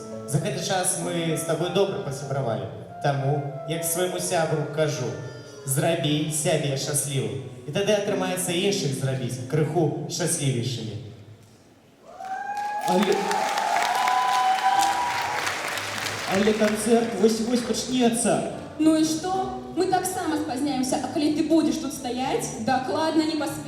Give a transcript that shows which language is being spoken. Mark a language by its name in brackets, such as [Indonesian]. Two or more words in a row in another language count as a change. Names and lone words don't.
[Belarusian] За гэты час мы з табой добра пасябравалі. Таму, як свайму сябру кажу, зрабі сябе шчаслівым. І тады атрымаецца іншых зрабіць крыху шчаслівейшымі. Але... Але концерт вось-вось пачнецца. [Russian] Ну и что? [Belarusian] Мы так само спазняемся, а коли [Russian] ты будешь тут стоять, докладно не поспеешь.